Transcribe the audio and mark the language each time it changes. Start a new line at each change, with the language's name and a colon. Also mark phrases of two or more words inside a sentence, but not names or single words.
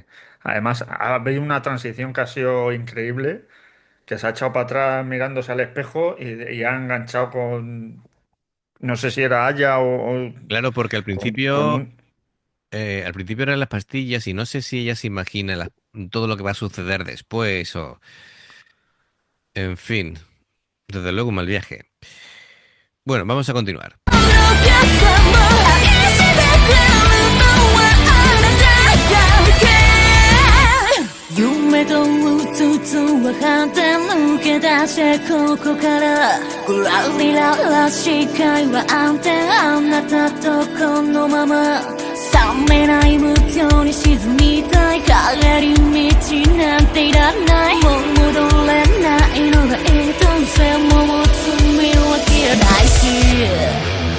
Spanish: Además, ha habido una transición que ha sido increíble, que se ha echado para atrás mirándose al espejo y ha enganchado con, no sé si era Aya o Claro, porque con principio, un... al principio eran las pastillas y no sé si ella se imagina todo lo que va a suceder después o... En fin, desde luego un mal viaje. Bueno, vamos a continuar.
Japanese: 夢とうつつは反転抜け出してここからぐらりららしい会話暗転あなたとこのまま冷めない無境に沈みたい帰り道なんていらないもう戻れないのがいいとせもう罪は消えないし